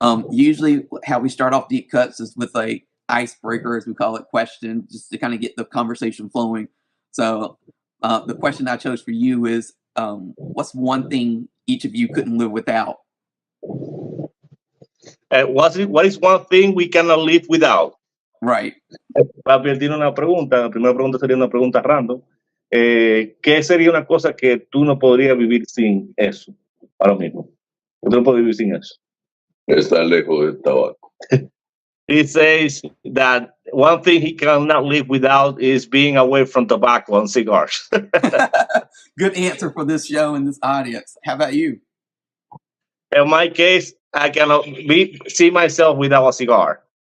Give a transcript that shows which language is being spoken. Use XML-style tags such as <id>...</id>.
<en>Usually, how we start off deep cuts is with a icebreaker, as we call it, question, just to kind of get the conversation flowing. So, the question I chose for you is, what's one thing each of you couldn't live without? What is one thing we cannot live without? Right.</en> <es>Papi, tiene una pregunta. La primera pregunta sería una pregunta random. ¿Qué sería una cosa que tú no podrías vivir sin eso? Ahora mismo. Tú no puedes vivir sin eso. Estar lejos del tabaco.</es> <en>He says that one thing he cannot live without is being away from tobacco and cigars. Good answer for this show and this audience. How about you? In my case, I cannot see myself without a cigar.</en>